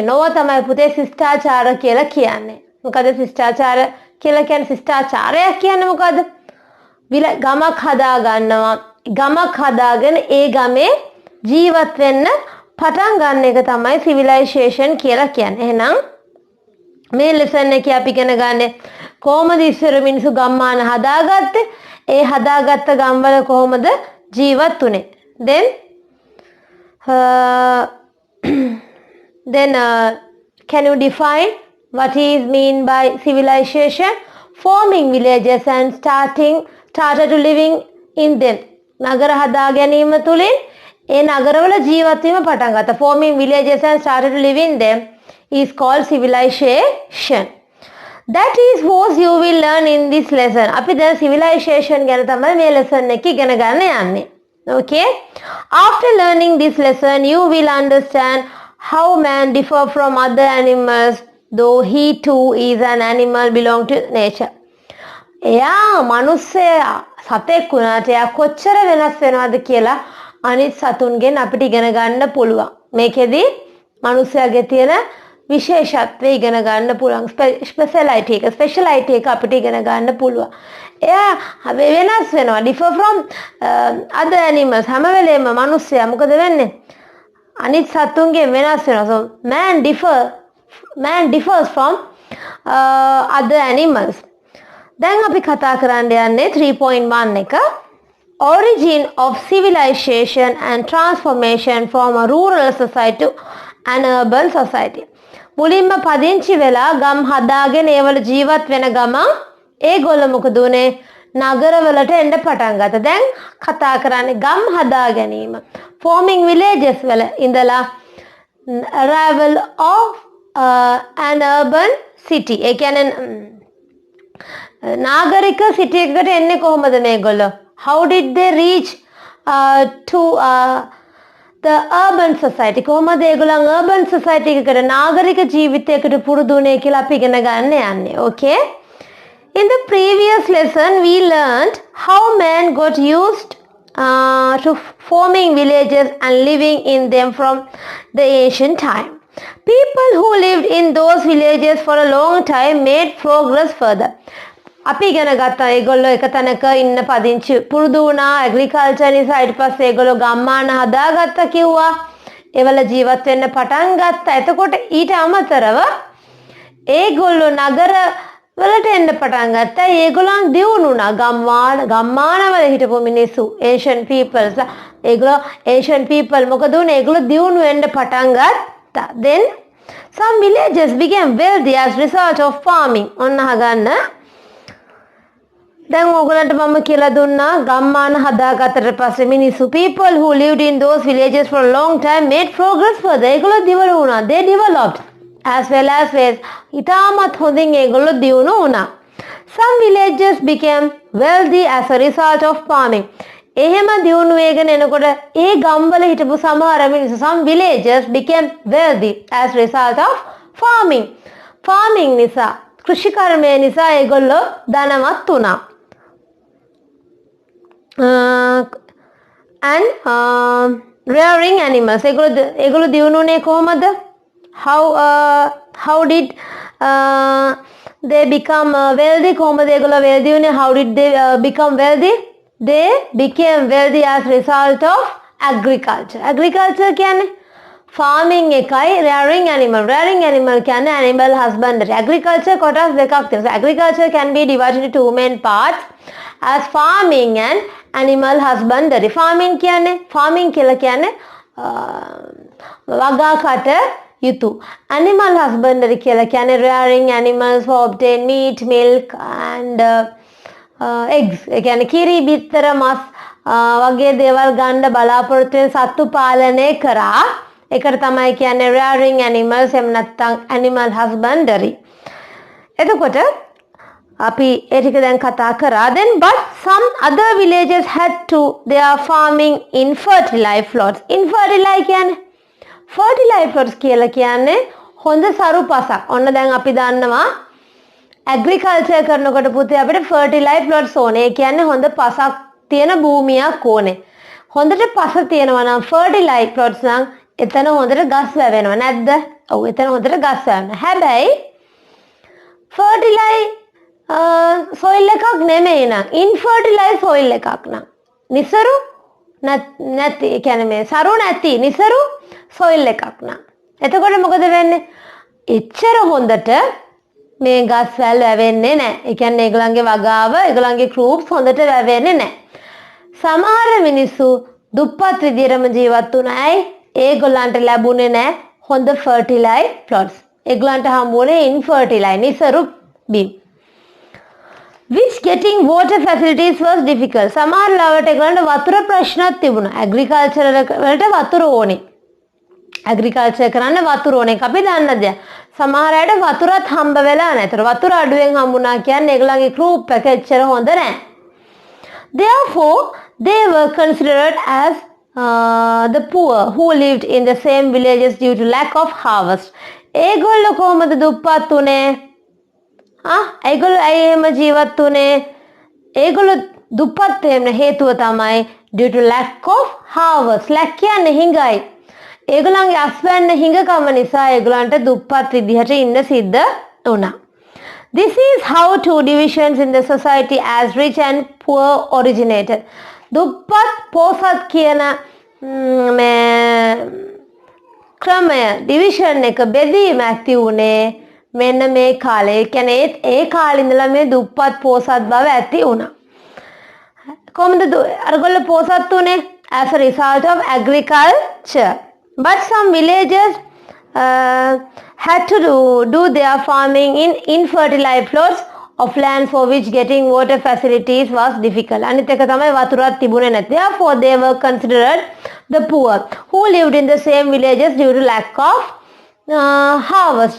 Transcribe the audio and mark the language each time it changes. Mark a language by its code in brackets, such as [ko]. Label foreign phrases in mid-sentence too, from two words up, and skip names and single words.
[si] ඕවා තමයි පුතේ ශිෂ්ටාචාර කියලා කියන්නේ. මොකද ශිෂ්ටාචාර කියලා කියන්නේ ශිෂ්ටාචාරයක් කියන්නේ මොකද? ගමක් හදා ගන්නවා. ගමක් හදාගෙන ඒ ගමේ ජීවත් වෙන්න පටන් ගන්න එක තමයි civilization කියලා කියන්නේ. එහෙනම් මේ lesson එකේ අපි ඉගෙන ගන්නේ කොහොමද ඉස්සර මිනිස්සු ගම්මාන හදාගත්තේ? ඒ හදාගත්ත ගම්වල කොහොමද ජීවත් වුනේ? [en] Then can you define what is mean by civilization? Forming villages and started to living in them. [si] නගර හදා ගැනීම තුලින් ඒ නගරවල ජීවත් වීම පටන් ගත්තා. [en] Forming villages and started to live in them is called civilization. That is what you will learn in this lesson. [si] අපි දැන් civilization ගැන තමයි මේ lesson එකේ ඉගෙන ගන්න යන්නේ. Okay? [en] After learning this lesson, you will understand how man differ from other animals, though he too is an animal belong to nature. [si] එයා මනුස්සයා සතෙක් වුණාට එයා කොච්චර වෙනස් වෙනවද කියලා අනිත් සතුන්ගෙන් අපිට ඉගෙන ගන්න පුළුවන්. මේකෙදි මිනිස්යාගේ තියෙන විශේෂත්වය ඉගෙන ගන්න පුළුවන්. ස්පෙෂලායිටි එක අපිට ඉගෙන ගන්න පුළුවන්. එයා වෙනස් වෙනවා. [en] differ from other animals. [si] හැම වෙලේම මිනිස්සයා මොකද වෙන්නේ? අනිත් සතුන්ගෙන් වෙනස් වෙනවා. [en] so man differs from other animals. [si] දැන් අපි කතා කරන්න යන්නේ 3.1 එක. [en] Origin of civilization and transformation from a rural society to an urban society. [si] මුලින්ම පදිංචි වෙලා ගම් හදාගෙන ඒවල ජීවත් වෙන ගමන් ඒගොල්ලෝ මොකද උනේ? නගරවලට එන්න පටන් ගත්තා. දැන් කතා කරන්නේ ගම් හදා ගැනීම. [en] forming villages [si] වල ඉඳලා [en] arrival of an urban city. [si] ඒ කියන්නේ නාගරික සිටි එකකට එන්නේ කොහොමද මේගොල්ලෝ? [en] How did they reach to the urban society? [si] කොහොමද ඒගොල්ලන් [en] urban society [si] එකකට නාගරික ජීවිතයකට පුරුදු වුනේ කියලා අපි ඉගෙන ගන්න යන්නේ. Okay? [en] In the previous lesson we learned how man got used to forming villages and living in them from the ancient time. People who lived in those villages for a long time made progress further. [si] අපි ඉගෙන ගත්තා ඒගොල්ලෝ එක තැනක ඉන්න පදිංචි පුරුදු වුණා ඇග්‍රිකල්චර් නිසා ඊට පස්සේ ඒගොල්ලෝ ගම්මාන හදාගත්තා කිව්වා. ඒවල ජීවත් වෙන්න පටන් ගත්තා. එතකොට ඊට අමතරව ඒගොල්ලෝ නගර වලට එන්න පටන් ගත්තා. ඒගොල්ලන් දියුණුණා. ගම්මානවල හිටපු මිනිස්සු [en] Asian peoples [si] ඒගොල්ලෝ [en] Asian people [si] මොකද උනේ? ඒගොල්ලෝ දියුණු වෙන්න පටන් ගත්තා. [en] then some villages became wealthy as result of farming. [si] ඔන්න අහගන්න. දැන් ඕගොල්ලන්ට මම කියලා දුන්නා ගම්මාන හදාගත්තට පස්සේ මිනිස්සු [en] people who lived in those villages for a long time made progress further. [si] ඒගොල්ලෝ දියුණු වුණා. [en] they developed as well as ways. [si] ඉතාමත් හොඳින් ඒගොල්ලෝ දියුණු වුණා. [en] some villages became wealthy as a result of farming. [si] එහෙම දියුණු වේගෙන එනකොට ඒ ගම්වල හිටපු සමහර මිනිස්සු [en] some villages became wealthy as a result of farming. [si] farming නිසා කෘෂිකර්මය නිසා ඒගොල්ලෝ ධනවත් වුණා. [en] and rearing animals. [si] ඒගොල්ලෝ දියුණුනේ කොහමද? [en] how did they become wealthy? [si] කොහමද ඒගොල්ලෝ wealthy වුනේ? [en] how did they become wealthy? they became wealthy as result of agriculture. agriculture කියන්නේ farming එකයි rearing animal. rearing animal කියන්නේ animal husbandry. agriculture [si] කොටස් දෙකක් තියෙනවා. [en] agriculture can be divided into two main parts as farming and animal husbandry. [si] farming කියලා කියන්නේ වගා කට යුතු. [en] animal husbandry [si] කියලා කියන්නේ [en] rearing animals for obtain meat, milk and eggs. [si] ඒ කියන්නේ කිරි, බිත්තර, මස් වගේ දේවල් ගන්න බලාපොරොත්තු වෙන සත්තු පාලනය කරා. ඒකට තමයි කියන්නේ [en] rearing animals [si] එහෙම නැත්නම් [en] animal husbandry. [si] එතකොට අපි ඒ ටික දැන් කතා කරා. [en] then but some other villages had to they are farming in fertile plots. [si] infertile කියන්නේ [en] fertile plots [si] කියලා කියන්නේ හොඳ සරු පසක්. ඔන්න දැන් අපි දන්නවා ඇග්‍රිකල්චර් කරනකොට පුතේ අපිට [en] fertile plots [si] ඕනේ. ඒ කියන්නේ හොඳ පසක් තියෙන භූමියක් ඕනේ. හොඳට පස තියෙනවා නම් [en] fertile plots [si] නම් එතන හොඳට ගස් වැවෙනවා නැද්ද? ඔව් එතන හොඳට ගස් වැවෙනවා. හැබැයි [en] fertile soil [si] එකක් නෙමෙයි නම් [en] infertile soil [si] එකක් නම් නිසරු නැති ඒ කියන්නේ මේ සරු නැති නිසරු soil එකක් නම් එතකොට මොකද වෙන්නේ? එච්චර හොඳට මේ ගස් වැල් වැවෙන්නේ නැහැ. ඒ කියන්නේ ඒගොල්ලන්ගේ වගාව ඒගොල්ලන්ගේ groups හොඳට වැවෙන්නේ නැහැ. සමහර මිනිස්සු දුප්පත් විදියටම ජීවත් වුණා. ඇයි? ඒගොල්ලන්ට ලැබුණේ නැහැ හොඳ [en] fertile plots. [si] ඒගොල්ලන්ට හම්බුනේ infertile නිසරු බිම්. [en] which getting water facilities was difficult. [si] සමහර ලාවට ඒගොල්ලන්ට වතුර ප්‍රශ්නක් තිබුණා. ඇග්‍රිකල්චර් වලට වතුර ඕනේ. ඇග්‍රිකල්චර් කරන්න වතුර ඕනේ. අපි දන්න දෙයක්. සමහර අයට වතුරත් හම්බ වෙලා නැහැ. ඒතර වතුර අඩුවෙන් හම්බුණා කියන්නේ ඒගොල්ලන්ගේ group එක එච්චර හොඳ නැහැ. [en] therefore they were considered as the poor who lived in the same villages due to lack of harvest. [si] ඒගොල්ලෝ කොහොමද දුප්පත් උනේ? ඒගොල්ලෝ ඇයි එහෙම ජීවත් වුනේ? ඒගොල්ලෝ දුප්පත් වෙන්න හේතුව තමයි [en] due to lack of harvest. [si] lack කියන්නේ හිඟයි. ඒගොල්ලන්ගේ අස්වැන්න හිඟකම නිසා ඒගොල්ලන්ට දුප්පත් විදිහට ඉන්න සිද්ධ වුණා. [en] This is how two divisions in the society as rich and poor originated. [si] දුප්පත් පොසත් කියන ක්‍රමය ඩිවිෂන් එක බෙදීම ඇති වුණේ මෙන්න මේ කාලේ. කියන්නේ ඒ කාලේ ඉඳලා මේ දුප්පත් පොසත් බව ඇති වුණා. කොහොමද අරගොල්ලෝ පොසත් උනේ? [en] As a result of agriculture. But some villagers had to do their farming in infertile plots of land for which getting water facilities was difficult. [si] අනිත් එක තමයි වතුරක් තිබුණේ නැති. [en] Therefore they were considered the poor who lived in the same villages due to lack of harvest.